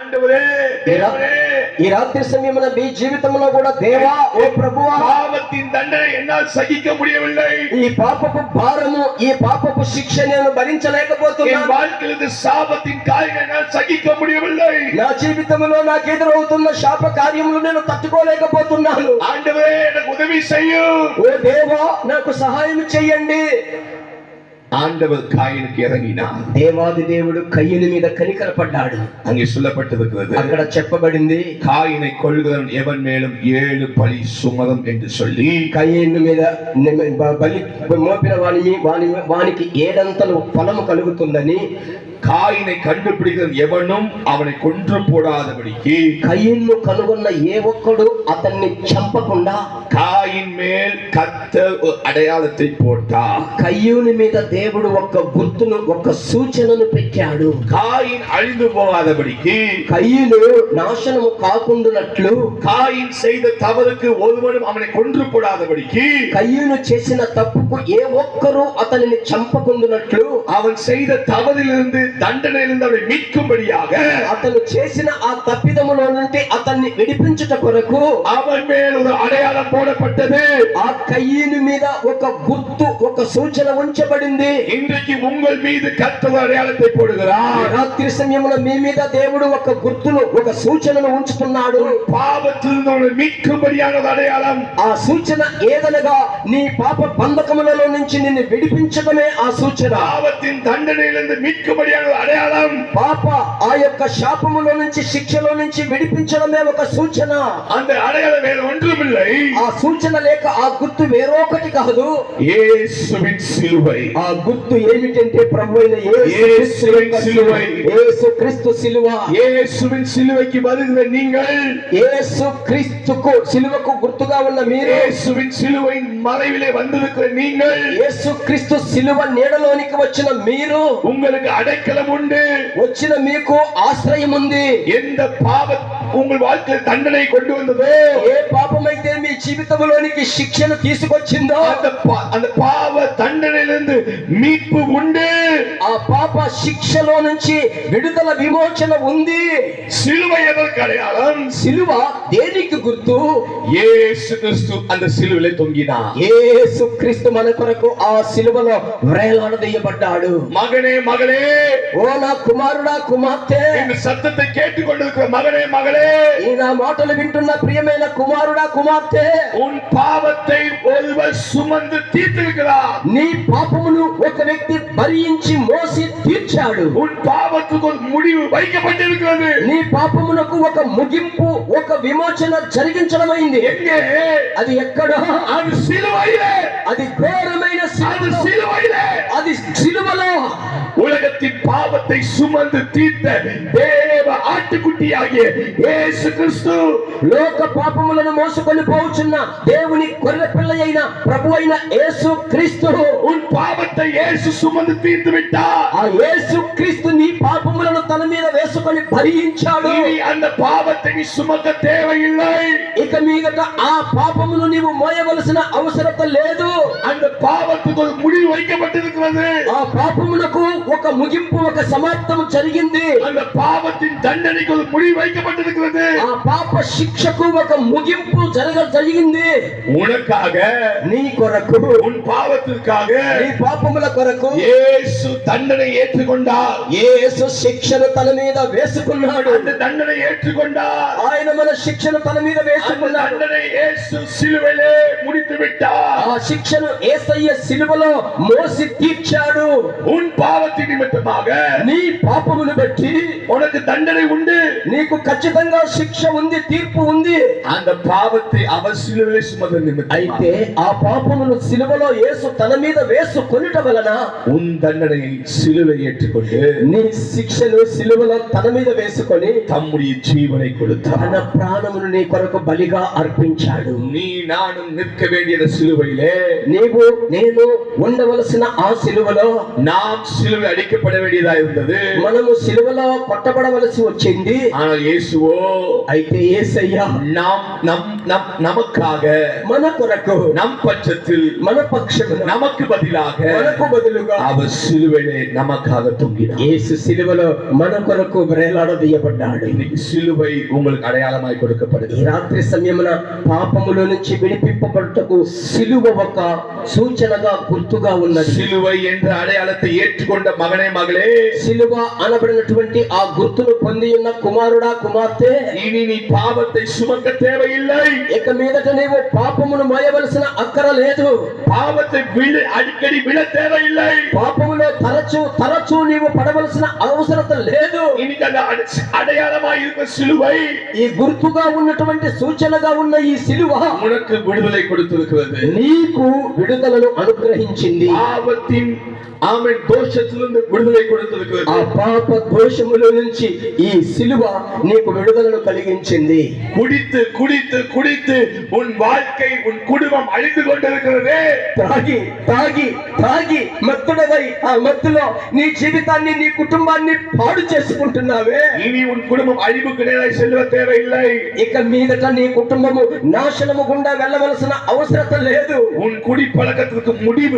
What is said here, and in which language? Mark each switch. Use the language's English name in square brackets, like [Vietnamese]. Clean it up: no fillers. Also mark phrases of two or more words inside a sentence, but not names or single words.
[Telugu] ఈ రాత్రి సమయమున మీ జీవితంలో కూడా దేవా, ఓ ప్రభువా, [Tamil] பாவத்தின் தண்டனை என்னால் சகிக்க முடியவில்லை. [Telugu] ఈ పాపపు భారము, ఈ పాపపు శిక్ష నేను భరించలేకపోతున్నాను. [Tamil] என் வாழ்க்கையில் சாபத்தின் காரியம் என்னால் சகிக்க முடியவில்லை. [Telugu] నా జీవితంలో నాకు ఎదురవుతున్న శాప కార్యములు నేను తట్టుకోలేకపోతున్నాను. [Tamil] ஆண்டவரே எனக்கு உதவி செய்யும். [Telugu] ఓ దేవా, నాకు సహాయం చెయ్యండి. [Tamil] ஆண்டவர் காயினுக்கு இறங்கினார். [Telugu] దేవాది దేవుడు కయ్యను మీద కనికరపడ్డాడు. [Tamil] அங்கே சொல்லப்பட்டிருக்கிறது, [Telugu] అక్కడ చెప్పబడింది, [Tamil] காயினை கொல்கிறவன் எவன் மேலும் 7 பழி சுமதம் என்று சொல்லி, [Telugu] కయ్యను మీద బలి మోపిన వానికి 7 అంతలు ఫలము కలుగుతుందని, [Tamil] காயினை கண்டுபிடிக்கிறவன் எவனும் அவனை கொன்று போடாதபடிக்கு, [Telugu] కయ్యను కనుగొన్న ఏ ఒక్కడు అతన్ని చంపకుండా [Tamil] காயின் மேல் கர்த்தர் அடையாளத்தை போட்டார். [Telugu] కయ్యూని మీద దేవుడు ఒక గుర్తును, ఒక సూచనను పెట్టాడు. [Tamil] காயின் அழிந்து போகாதபடிக்கு, [Telugu] కయ్యూను నాశనము కాకుండానట్లు, [Tamil] காயின் செய்த தவறுக்கு ஒருவனும் அவனை கொன்று போடாதபடிக்கு, [Telugu] కయ్యూను చేసిన తప్పుకు ఏ ఒక్కరూ అతనిని చంపకుండానట్లు, [Tamil] அவன் செய்த தவறிலிருந்து தண்டனையிலிருந்து அவனை மீட்கும்படியாக, [Telugu] అతను చేసిన ఆ తప్పిదములో నుండి అతన్ని విడిపించుట కొరకు [Tamil] அவன் மேல் ஒரு அடையாளம் போடப்பட்டது. [Telugu] ఆ కయ్యూని మీద ఒక గుర్తు, ఒక సూచన ఉంచబడింది. [Tamil] இன்றைக்கு உங்கள் மீது கர்த்தர் அடையாளத்தை போடுகிறார். [Telugu] రాత్రి సమయంలో మీ మీద దేవుడు ఒక గుర్తును, ఒక సూచనను ఉంచుతున్నాడు. [Tamil] பாவத்திலிருந்து அவனை மீட்கும்படியான அடையாளம். [Telugu] ఆ సూచన ఏదనగా నీ పాప బంధకములలో నుంచి నిన్ను విడిపించడమే ఆ సూచన. [Tamil] பாவத்தின் தண்டனையிலிருந்து மீட்கும்படியான அடையாளம். [Telugu] పాప ఆ యొక్క శాపములో నుంచి, శిక్షలో నుంచి విడిపించడమే ఒక సూచన. [Tamil] அந்த அடையாளம் வேறு ஒன்றுமில்லை. [Telugu] ఆ సూచన లేక ఆ గుర్తు వేరొకటి కాదు, [Tamil] இயேசுவின் சிலுவை. [Telugu] ఆ గుర్తు ఏమిటంటే ప్రభువైన [Tamil] இயேசுவின் சிலுவை. [Telugu] యేసు క్రీస్తు సిలువ. [Tamil] இயேசுவின் சிலுவைக்கு வருகிற நீங்கள், [Telugu] యేసు క్రీస్తుకు సిలువకు గుర్తుగా ఉన్న మీరు, [Tamil] యేసుவின் சிலுவையின் மறைவிலே வந்திருக்கிற நீங்கள், [Telugu] యేసు క్రీస్తు సిలువ నీడలోనికి వచ్చిన మీరు, [Tamil] உங்களுக்கு அடைக்கலம் உண்டு. [Telugu] వచ్చిన మీకు ఆశ్రయం ఉంది. [Tamil] எந்த பாவம் உங்கள் வாழ்க்கையில் தண்டனை கொண்டு வந்ததோ, [Telugu] ఏ పాపమైతే మీ జీవితంలోనికి శిక్షను తీసుకొచ్చిందో, [Tamil] அந்த பாவ தண்டனையிலிருந்து மீட்பு உண்டு. [Telugu] ఆ పాప శిక్షలో నుంచి విడుదల, విమోచన ఉంది. [Tamil] சிலுவை எதற்கு அடையாளம்? [Telugu] సిలువ దేనికి గుర్తు? [Tamil] యేసు క్రీస్తు அந்த சிலுவையிலே தொங்கினார். [Telugu] యేసు క్రీస్తు మన కొరకు ఆ సిలువలో వేలాడదీయబడ్డాడు. [Tamil] மகனே, மகளே, [Telugu] ఓ నా కుమారుడా, కుమార్తె, [Tamil] இந்த சத்தத்தை கேட்டுக்கொண்டிருக்கிற மகனே, மகளே, [Telugu] ఈ నా మాటలు వింటున్న ప్రియమైన కుమారుడా, కుమార్తె, [Tamil] உன் பாவத்தை ஒருவர் சுமந்து தீர்த்திருக்கிறார். [Telugu] నీ పాపమును ఒక వ్యక్తి భరించి మోసి తీర్చాడు. [Tamil] உன் பாவத்துக்கு ஒரு முடிவு வைக்கப்பட்டிருக்கிறது. [Telugu] నీ పాపమునకు ఒక ముగింపు, ఒక విమోచన జరిగించడమైంది. [Tamil] எங்கே? [Telugu] అది ఎక్కడో? [Tamil] அது சிலுவையிலே. [Telugu] అది ఘోరమైన [Tamil] அது சிலுவையிலே. [Telugu] అది సిలువలో [Tamil] உலகத்தின் பாவத்தை சுமந்து தீர்த்த தேவ ஆட்டுக்குட்டியாகிய இயேசு கிறிஸ்து, [Telugu] లోక పాపములను మోసుకొని పోవుచున్న దేవుని గొర్రె పిల్ల అయిన ప్రభు అయిన యేసు క్రీస్తు, [Tamil] உன் பாவத்தை இயேசு சுமந்து தீர்த்து விட்டார். [Telugu] ఆ యేసు క్రీస్తు నీ పాపములను తన మీద వేసుకొని భరించాడు. [Tamil] இனி அந்த பாவத்தை நீ சுமக்க தேவையில்லை. [Telugu] ఇక మీదట ఆ పాపమును నీవు మోయవలసిన అవసరత లేదు. [Tamil] அந்த பாவத்துக்கு ஒரு முடிவு வைக்கப்பட்டிருக்கிறது. [Telugu] ఆ పాపమునకు ఒక ముగింపు, ఒక సమాప్తము జరిగింది. [Tamil] அந்த பாவத்தின் தண்டனைக்கு ஒரு முடிவு வைக்கப்பட்டிருக்கிறது. [Telugu] ఆ పాప శిక్షకు ఒక ముగింపు జరిగింది. [Tamil] உனக்காக, [Telugu] నీ కొరకు, [Tamil] உன் பாவத்திற்காக [Telugu] నీ పాపముల కొరకు [Tamil] இயேசு தண்டனை ஏற்றுக்கொண்டார். [Telugu] యేసు శిక్షను తన మీద వేసుకున్నాడు. [Tamil] அந்த தண்டனை ஏற்றுக்கொண்டார். [Telugu] ఆయన మన శిక్షను తన మీద [Tamil] அந்த [Telugu] వేసుకున్నాడు. [Tamil] தண்டனை இயேசு சிலுவையிலே முடித்து விட்டார். [Telugu] ఆ శిక్షను యేసయ్య సిలువలో మోసి తీర్చాడు. [Tamil] உன் பாவத்தின் நிமித்தமாக [Telugu] నీ పాపమును బట్టి [Tamil] உனக்கு தண்டனை உண்டு. [Telugu] నీకు ఖచ్చితంగా శిక్ష ఉంది, తీర్పు ఉంది. [Tamil] அந்த பாவத்தை அவர் சிலுவையிலே சுமந்த நிமித்தம், [Telugu] అయితే ఆ పాపమును సిలువలో యేసు తన మీద వేసుకొనుట వలన [Tamil] உன் தண்டனையை சிலுவை ஏற்றுக்கொண்டு [Telugu] నీ శిక్షను సిలువలో తన మీద వేసుకొని [Tamil] தம்முடைய ஜீவனை கொடுத்தார். [Telugu] తన ప్రాణమును నీ కొరకు బలిగా అర్పించాడు. [Tamil] நீ நானும் நிற்க வேண்டிய சிலுவையிலே, [Telugu] నీవు నేను ఉండవలసిన ఆ సిలువలో [Tamil] நாம் சிலுவை அடிக்கப்பட வேண்டியதா இருந்தது. [Telugu] మనము సిలువలో కొట్టబడవలసి వచ్చేది. కలిగించింది. [Tamil] ஆனால் இயேசுவோ [Telugu] అయితే యేసయ్య [Tamil] நமக்காக [Telugu] మన కొరకు [Tamil] நம் பட்சத்தில் [Telugu] మన పక్షమున [Tamil] நமக்கு பதிலாக [Telugu] మనకు బదులుగా [Tamil] அவர் சிலுவையிலே நமக்காக தொங்கினார். [Telugu] యేసు సిలువలో మన కొరకు వేలాడదీయబడ్డాడు. [Tamil] இன்னைக்கு சிலுவை உங்களுக்கு அடையாளமாய் [Telugu] ఈ [Tamil] கொடுக்கப்படுகிறது. [Telugu] రాత్రి సమయమున పాపములో నుంచి విడిపింపబడుటకు సిలువ ఒక సూచనగా గుర్తుగా ఉన్నది. [Tamil] சிலுவை என்ற அடையாளத்தை ஏற்றுக்கொண்ட மகனே மகளே, [Telugu] సిలువ అనబడినటువంటి ఆ గుర్తును పొంది ఉన్న కుమారుడా కుమార్తె, [Tamil] இனி நீ பாவத்தை சுமக்க தேவையில்லை. [Telugu] ఇక మీదట నీవు పాపమును మోయవలసిన అక్కర లేదు. [Tamil] பாவத்தை அடிக்கடி விழ தேவையில்லை. [Telugu] పాపములో తరచూ నీవు పడవలసిన అవసరత లేదు. [Tamil] இன்னைக்கு அந்த அடையாளமாய் இருக்க சிலுவை, [Telugu] ఈ గుర్తుగా ఉన్నటువంటి సూచనగా ఉన్న ఈ సిలువ [Tamil] உனக்கு விடுதலை கொடுத்திருக்கிறது. [Telugu] నీకు విడుదలను అనుగ్రహించింది. [Tamil] பாவத்தின் ஆமென் தோஷத்திலிருந்து விடுதலை கொடுத்திருக்கிறது. [Telugu] ఆ పాప దోషముల నుంచి ఈ సిలువ నీకు విడుదలను కలిగించింది. [Tamil] குடித்து குடித்து குடித்து உன் வாழ்க்கை உன் குடும்பம் அழிந்து கொண்டிருக்கிறது. [Telugu] తాగి తాగి తాగి మత్తుడవై ఆ మత్తులో నీ జీవితాన్ని నీ కుటుంబాన్ని పాడు చేసుకుంటున్నావే. [Tamil] இனி உன் குடும்பம் அழிவுக்கு நேராக செல்ல தேவையில்லை. [Telugu] ఇక మీదట నీ కుటుంబము నాశనము గుండా వెళ్ళవలసిన అవసరత లేదు. [Tamil] உன் குடிப்பழக்கத்திற்கு முடிவு